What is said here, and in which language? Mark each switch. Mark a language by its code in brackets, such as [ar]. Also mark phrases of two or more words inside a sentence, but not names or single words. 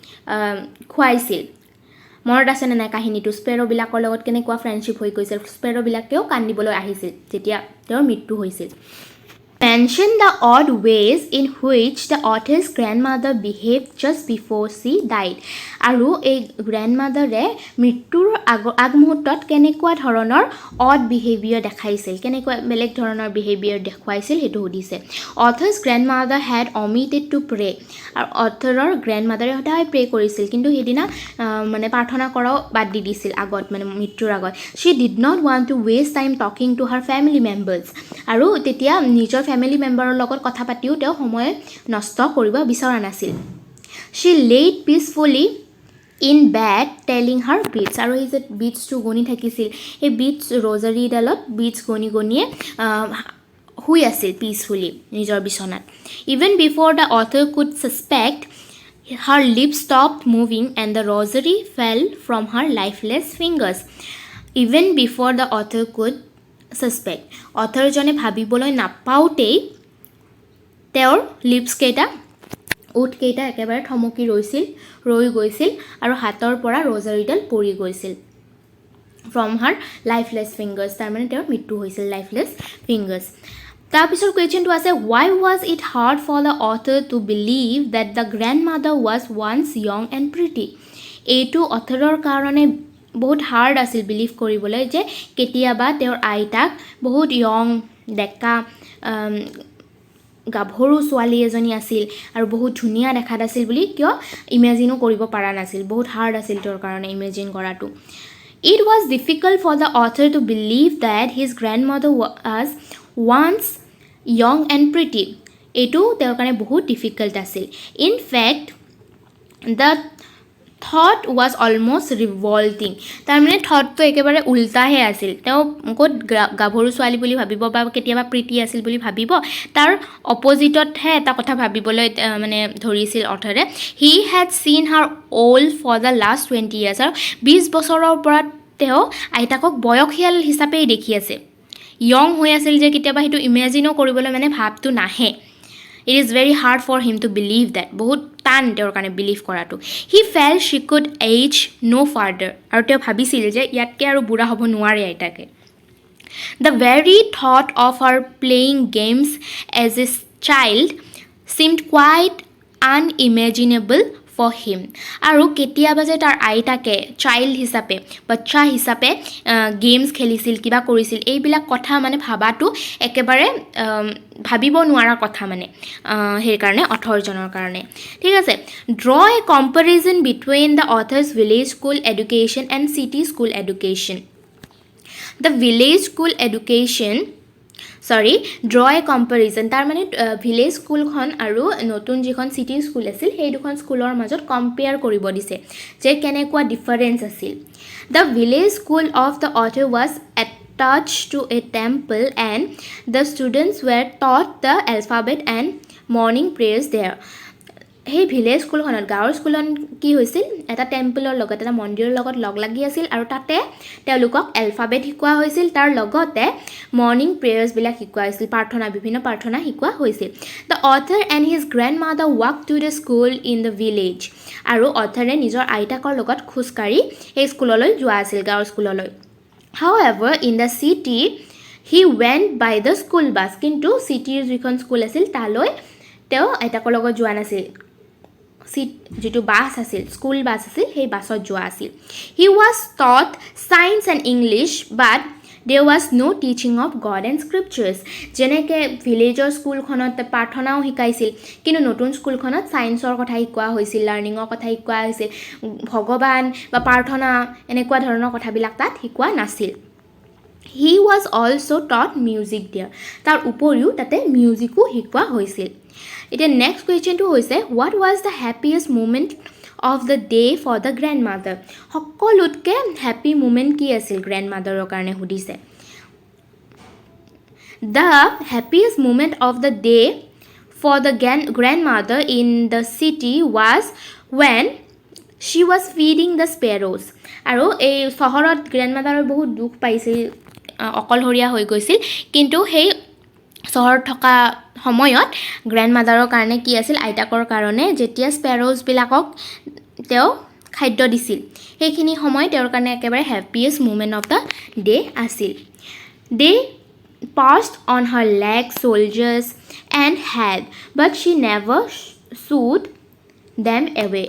[as] খুৱাইছিল মনত আছেনে নাই কাহিনীটো স্পেৰ'বিলাকৰ লগত কেনেকুৱা ফ্ৰেণ্ডশ্বিপ হৈ গৈছিল স্পেৰ'বিলাকেও কান্দিবলৈ আহিছিল যেতিয়া তেওঁৰ মৃত্যু হৈছিল [en] Mention the odd ways in which the author's grandmother behaved just before she died. [as] আৰু এই গ্ৰেণ্ডমাদাৰে মৃত্যুৰ আগমুহূৰ্তত কেনেকুৱা ধৰণৰ [en] odd behaviour [as] দেখাইছিল কেনেকুৱা বেলেগ ধৰণৰ বিহেভিয়াৰ দেখুৱাইছিল সেইটো সুধিছে [en] Author's grandmother had omitted to pray. [as] আৰু অথৰৰ গ্ৰেণ্ডমাদাৰে সদায় প্ৰে কৰিছিল কিন্তু সেইদিনা মানে প্ৰাৰ্থনা কৰাও বাদ দি দিছিল আগত মানে মৃত্যুৰ আগত [en] She did not want to waste time talking to her family members. [as] আৰু তেতিয়া নিজৰ [en] family members [as] লগত কথা পাতিও তেওঁ সময় নষ্ট কৰিব বিচৰা নাছিল [en] She laid peacefully in bed telling her beads [as] আৰু এই যে বিটছটো গনি থাকিছিল এই বিটছ ৰজাৰীডালত বিটছ গনিয়ে শুই আছিল পিচফুলি নিজৰ বিছনাত [en] Even before the author could suspect her lips stopped moving and the rosary fell from her lifeless fingers Even before the author could suspect [as] অথৰজনে ভাবিবলৈ নাপাওঁতেই তেওঁৰ লিপছ কেইটা ওঠ কেইটা একেবাৰে থমকি ৰৈ গৈছিল আৰু হাতৰ পৰা ৰজাৰীডাল পৰি গৈছিল [en] from her lifeless fingers [as] তাৰমানে তেওঁৰ মৃত্যু হৈছিল [en] lifeless fingers [as] তাৰপিছৰ কুৱেশ্যনটো আছে [en] why was it hard for the author to believe that the grandmother was once young and pretty [as] এইটো অথৰৰ কাৰণে বহুত হাৰ্ড আছিল বিলিভ কৰিবলৈ যে কেতিয়াবা তেওঁৰ আইতাক বহুত ইয়ং ডেকা গাভৰু ছোৱালী এজনী আছিল আৰু বহুত ধুনীয়া দেখাত আছিল বুলি কিয় ইমেজিনো কৰিব পৰা নাছিল বহুত হাৰ্ড আছিল তেওঁৰ কাৰণে ইমেজিন কৰাটো [en] It was difficult for the author to believe that his grandmother was once young and pretty [as] এইটো তেওঁৰ কাৰণে বহুত ডিফিকাল্ট আছিল [en] in fact the thought was almost [as] ৰিভল্টিং তাৰমানে থটটো একেবাৰে উল্টাহে আছিল তেওঁ ক'ত গাভৰু ছোৱালী বুলি ভাবিব বা কেতিয়াবা প্ৰীতি আছিল বুলি ভাবিব তাৰ অপজিটতহে এটা কথা ভাবিবলৈ মানে ধৰিছিল অথৰে [en] he had seen her old for the last 20 years [as] আৰু 20 বছৰৰ পৰা তেওঁ আইতাকক বয়সীয়াল হিচাপেই দেখি আছে য়ং হৈ আছিল যে কেতিয়াবা সেইটো ইমেজিনো কৰিবলৈ মানে ভাৱটো নাহে [en] It is very hard for him to believe that. [as] বহুত টান তেওঁৰ কাৰণে বিলিভ কৰাটো He felt she could age no further. আৰু তেওঁ ভাবিছিল যে ইয়াতকৈ আৰু বুঢ়া হ'ব নোৱাৰে আইতাকে [en] The very thought of her playing games as a child seemed quite unimaginable for him. [as] আৰু কেতিয়াবা যে তাৰ আইতাকে চাইল্ড হিচাপে বাচ্চা হিচাপে গেমছ খেলিছিল কিবা কৰিছিল এইবিলাক কথা মানে ভাবাটো একেবাৰে ভাবিব নোৱাৰা কথা মানে সেইকাৰণে অথৰজনৰ কাৰণে ঠিক আছে [en] draw a comparison between the author's village school education and city school education the village school education draw a comparison [as] তাৰ মানে ভিলেজ স্কুলখন আৰু নতুন যিখন [en] city school [as] আছিল সেই দুখন স্কুলৰ মাজত কম্পেয়াৰ কৰিব দিছে যে কেনেকুৱা ডিফাৰেঞ্চ আছিল [en] the village school of the author was attached to a temple and the students were taught the alphabet and morning prayers there [as] সেই ভিলেজ স্কুলখনত গাঁৱৰ স্কুলত কি হৈছিল এটা টেম্পলৰ লগত এটা মন্দিৰৰ লগত লগ লাগি আছিল আৰু তাতে তেওঁলোকক এলফাবেট শিকোৱা হৈছিল তাৰ লগতে মৰ্নিং প্ৰেয়াৰ্ছবিলাক শিকোৱা হৈছিল বিভিন্ন প্ৰাৰ্থনা শিকোৱা হৈছিল [en] the author and his grandmother walk to the school in the village [as] আৰু অথাৰে নিজৰ আইতাকৰ লগত খোজকাঢ়ি সেই স্কুললৈ যোৱা আছিল গাঁৱৰ স্কুললৈ [en] However, in the city, he went by the school bus. [as] কিন্তু চিটিৰ যিখন স্কুল আছিল তালৈ তেওঁ আইতাকৰ লগত যোৱা নাছিল যিটো বাছ আছিল স্কুল বাছ আছিল সেই বাছত যোৱা আছিল [en] He was taught science and English, but there was no teaching of God and scriptures. [as] যেনেকৈ ভিলেজৰ স্কুলখনত প্ৰাৰ্থনাও শিকাইছিল কিন্তু নতুন স্কুলখনত ছায়েন্সৰ কথা শিকোৱা হৈছিল লাৰ্ণিঙৰ কথা শিকোৱা হৈছিল ভগৱান বা প্ৰাৰ্থনা এনেকুৱা ধৰণৰ কথাবিলাক তাত শিকোৱা নাছিল [en] He was also taught music there. [as] তাৰ উপৰিও তাতে মিউজিকো শিকোৱা হৈছিল এতিয়া নেক্সট কুৱেশ্যনটো হৈছে [en] what was the happiest moment of the day for the grandmother [as] সকলোতকৈ [en] happy moment [as] কি আছিল গ্ৰেণ্ডমাদাৰৰ কাৰণে সুধিছে [en] The happiest moment of the day for the grandmother in the city was when she was feeding [as] the sparrows আৰু এই চহৰত গ্ৰেণ্ডমাদাৰৰ বহুত দুখ পাইছিল অকলশৰীয়া হৈ গৈছিল কিন্তু সেই চহৰত থকা সময়ত গ্ৰেণ্ডমাদাৰৰ কাৰণে কি আছিল আইতাকৰ কাৰণে যেতিয়া স্পেৰ'জবিলাকক তেওঁ খাদ্য দিছিল সেইখিনি সময় তেওঁৰ কাৰণে একেবাৰে [en] happiest moment of the day [as] আছিল [en] They passed on her legs, shoulders and head, but she never shooed them away.